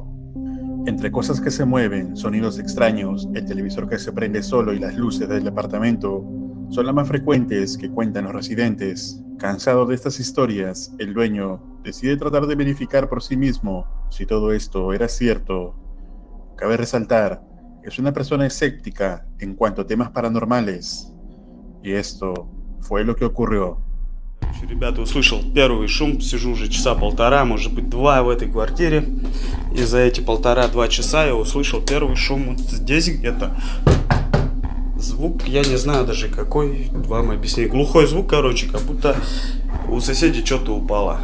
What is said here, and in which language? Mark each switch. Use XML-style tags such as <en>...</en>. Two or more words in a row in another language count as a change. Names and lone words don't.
<es>Entre cosas que se mueven, sonidos extraños, el televisor que se prende solo y las luces del departamento son las más frecuentes que cuentan los residentes. Cansado de estas historias, el dueño decide tratar de verificar por sí mismo si todo esto era cierto. Cabe resaltar que es una persona escéptica en cuanto a temas paranormales. Y esto fue lo que ocurrió.</es> <ru>Ребята, услышал первый шум, сижу уже часа полтора, может быть два в этой квартире. И за эти полтора-два часа я услышал первый шум вот здесь где-то. Звук, я не знаю даже какой, вам объяснить. Глухой звук, короче, как будто у соседей что-то упало.</ru>